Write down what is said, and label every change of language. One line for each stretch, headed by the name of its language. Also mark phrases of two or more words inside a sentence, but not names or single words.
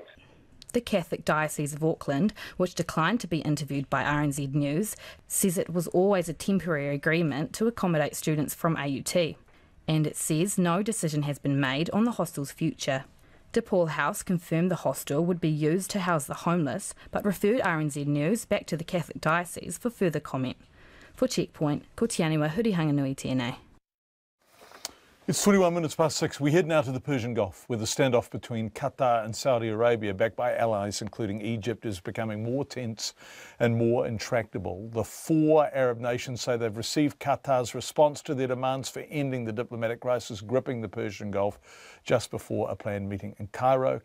English: The Catholic Diocese of Auckland, which declined to be interviewed by RNZ News, says it was always a temporary agreement to accommodate students from AUT. And it says no decision has been made on the hostel's future. De Paul House confirmed the hostel would be used to house the homeless, but referred RNZ News back to the Catholic Diocese for further comment. For Checkpoint,
Māori: ko te aniwa hurihanga nui tēnei.
English: It's 21 minutes past 6. We head now to the Persian Gulf, where the standoff between Qatar and Saudi Arabia, backed by allies including Egypt, is becoming more tense and more intractable. The four Arab nations say they've received Qatar's response to their demands for ending the diplomatic crisis gripping the Persian Gulf just before a planned meeting in Cairo.